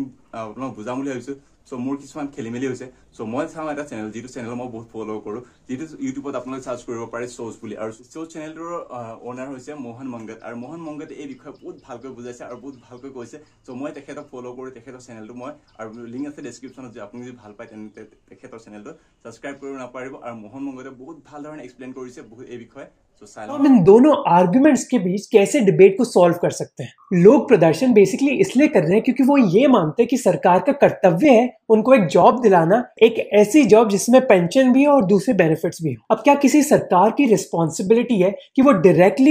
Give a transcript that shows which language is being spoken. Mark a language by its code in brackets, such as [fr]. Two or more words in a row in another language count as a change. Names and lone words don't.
[as] আপোনাক বুজাম বুলি ভাবিছো চ' মোৰ কিছুমান খেলি মেলি হৈছে চ' মই চাওঁ এটা চেনেল যিটো চেনেল মই বহুত ফ'ল' কৰোঁ যিটো ইউটিউবত আপোনালোকে চাৰ্চ কৰিব পাৰে শ্ব'জ বুলি আৰু শ্ব'জ চেনেলটোৰ অ'নাৰ হৈছে মোহন মংগত আৰু মোহন মংগতে এই বিষয়ে বহুত ভালকৈ বুজাইছে আৰু বহুত ভালকৈ কৈছে চ' মই তেখেতক ফ'ল' কৰোঁ তেখেতৰ চেনেলটো মই আৰু লিংক আছে ডেছক্ৰিপশ্যনত যে আপুনি যদি ভাল পায় তেন্তে তেখেতৰ চেনেলটো ছাবস্ক্ৰাইব কৰিব নাপাৰিব আৰু মোহন মংগতে বহুত ভাল ধৰণে এক্সপ্লেইন কৰিছে এই বিষয়ে [hi] हम इन दोनों आर्गुमेंट्स के बीच कैसे डिबेट को सॉल्व कर सकते हैं लोग प्रदर्शन बेसिकली इसलिए कर रहे हैं क्योंकि वो ये मानते हैं कि सरकार का कर्तव्य है उनको एक जॉब दिलाना एक ऐसी जॉब जिसमें पेंशन भी हो और दूसरे बेनिफिट्स भी हो अब क्या किसी सरकार की रिस्पॉन्सिबिलिटी है कि वो डायरेक्टली